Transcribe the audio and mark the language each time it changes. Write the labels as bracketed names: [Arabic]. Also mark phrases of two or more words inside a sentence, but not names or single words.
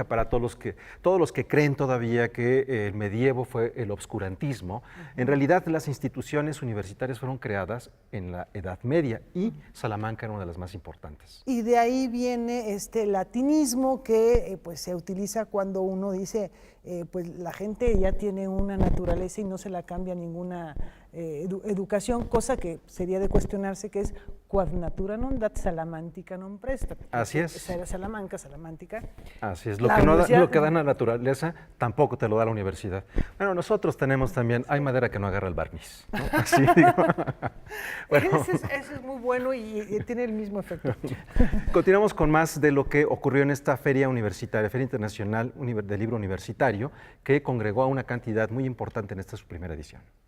[Spanish] Para todos los que creen todavía que el medievo fue el obscurantismo, en realidad las instituciones universitarias fueron creadas en la Edad Media y Salamanca era una de las más importantes. Y de ahí viene este latinismo que pues se utiliza cuando uno dice pues la gente ya tiene una naturaleza y no se la cambia ninguna educación, cosa que sería de cuestionarse, que es [Latin] quod natura non dat salamantica non prestat. [Spanish] Así es. Esa era Salamanca, salamántica. Así es, lo que da la naturaleza tampoco te lo da la universidad. Bueno, nosotros tenemos también, hay madera que no agarra el barniz, ¿no? Así digo. Bueno. Ese es muy bueno y tiene el mismo efecto. Continuamos con más de lo que ocurrió en esta Feria Universitaria, Feria Internacional del Libro Universitario, que congregó a una cantidad muy importante en esta su primera edición.